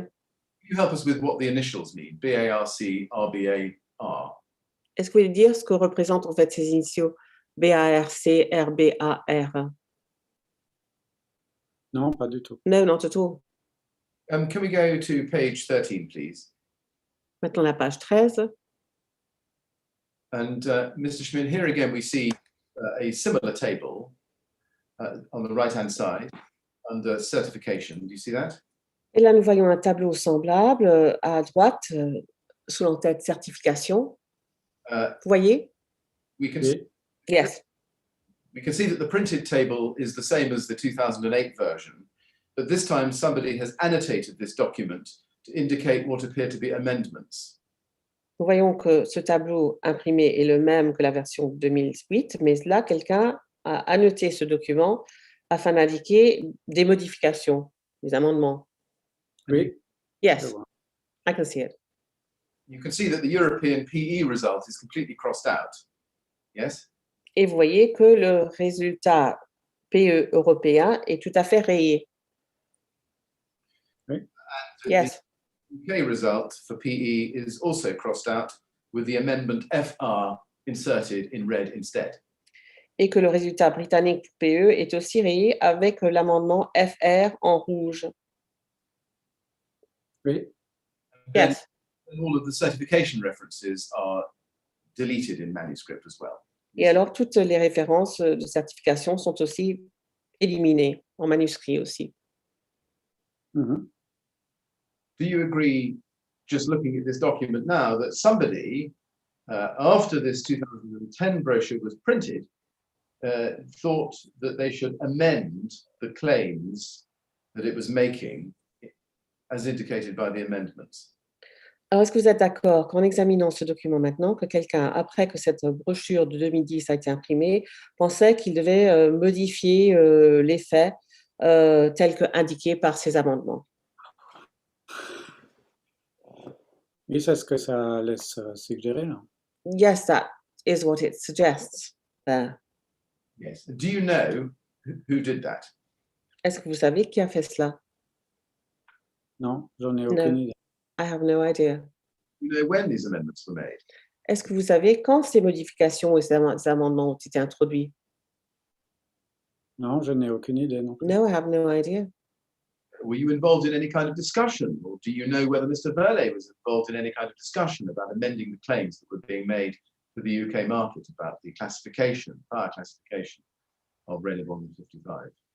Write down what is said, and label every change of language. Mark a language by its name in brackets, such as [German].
[English] Can you help us with what the initials mean? BARC RBAR. [French] Est-ce que vous pouvez dire ce que représentent en fait ces initiaux? BARC RBAR. Non, pas du tout. [English] No, not at all. Can we go to page 13, please? [French] Maintenant, la page 13. [English] And Mr. Schmidt, here again we see a similar table on the right-hand side under certification. Do you see that? [French] Et là, nous voyons un tableau semblable à droite, sous l'entête certification. Uh, Vous voyez? [English] we can [French] Oui. [English] Yes. we can see that the printed table is the same as the 2008 version, but this time somebody has annotated this document to indicate what appear to be amendments. [French] Nous voyons que ce tableau imprimé est le même que la version 2008, mais là, quelqu'un a annoté ce document afin d'indiquer des modifications, des amendements. Oui. [English] Yes, I can see it. You can see that the European PE result is completely crossed out. Yes? [French] Et vous voyez que le résultat PE européen est tout à fait rayé. [English] And Yes. the UK result for PE is also crossed out with the amendment FR inserted in red instead. [French] Et que le résultat britannique PE est aussi rayé avec l'amendement FR en rouge. Oui. [English] Yes. And all of the certification references are deleted in manuscript as well. [French] Et alors, toutes les références de certification sont aussi éliminées en manuscrit aussi. Mhm. [English] Do you agree, just looking at this document now, that somebody, after this 2010 brochure was printed, thought that they should amend the claims that it was making as indicated by the amendments? [French] Alors, est-ce que vous êtes d'accord qu'en examinant ce document maintenant, que quelqu'un, après que cette brochure de 2010 a été imprimée, pensait qu'il devait modifier les faits tels qu'indiqués par ces amendements? Oui, c'est ce que ça laisse suggérer. Là. [English] Yes, that is what it suggests there. Yes. Do you know who did that? [French] Est-ce que vous savez qui a fait cela? Non, j'en ai aucune idée. [English] I have no idea. Do you know when these amendments were made? [French] Est-ce que vous savez quand ces modifications et ces amendements ont été introduits? Non, je n'ai aucune idée non plus. [English] No, I have no idea. Were you involved in any kind of discussion, or do you know whether Mr. Verley was involved in any kind of discussion about amending the claims that were being made to the UK market about the classification, fire classification of Raynaud 55?